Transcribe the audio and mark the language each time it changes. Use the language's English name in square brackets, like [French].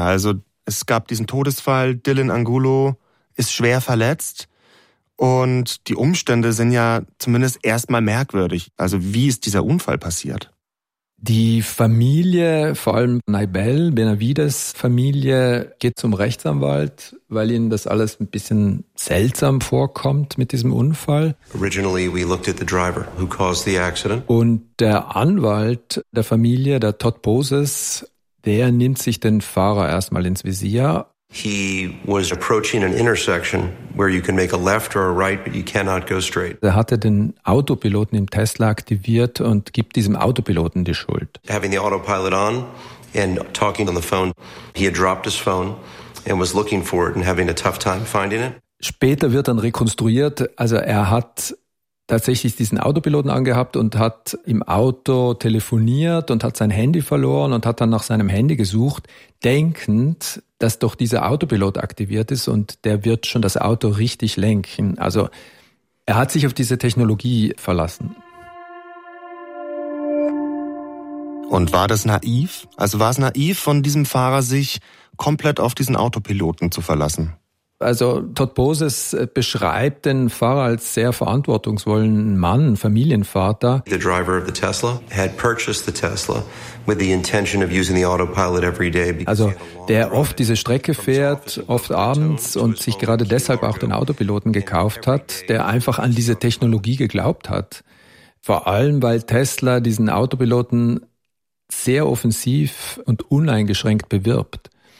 [German] Also es gab diesen Todesfall, Dylan Angulo ist schwer verletzt und die Umstände sind ja zumindest erstmal merkwürdig. Also wie ist dieser Unfall passiert? Die Familie, vor allem Naibel Benavides Familie, geht zum Rechtsanwalt, weil ihnen das alles ein bisschen seltsam vorkommt mit diesem Unfall. [English] Originally we looked at the driver who caused the accident. [German] Und der Anwalt der Familie, der Todd Poses, der nimmt sich den Fahrer erstmal ins Visier. [English] He was approaching an intersection where you can make a left or a right, but you cannot go straight. [German] Er hatte den Autopiloten im Tesla aktiviert und gibt diesem Autopiloten die Schuld. [English] Having the autopilot on and talking on the phone, he had dropped his phone and was looking for it and having a tough time finding it. [German] Später wird dann rekonstruiert, also er hat tatsächlich diesen Autopiloten angehabt und hat im Auto telefoniert und hat sein Handy verloren und hat dann nach seinem Handy gesucht, denkend, dass doch dieser Autopilot aktiviert ist und der wird schon das Auto richtig lenken. Also er hat sich auf diese Technologie verlassen. Und war das naiv? Also war es naiv von diesem Fahrer, sich komplett auf diesen Autopiloten zu verlassen? Also Todd Poses beschreibt den Fahrer als sehr verantwortungsvollen Mann, Familienvater. The driver of the Tesla had purchased the Tesla with the intention of using the autopilot every day. Also der oft diese Strecke fährt, oft abends, und sich gerade deshalb auch den Autopiloten gekauft hat, der einfach an diese Technologie geglaubt hat. Vor allem, weil Tesla diesen Autopiloten sehr offensiv und uneingeschränkt bewirbt.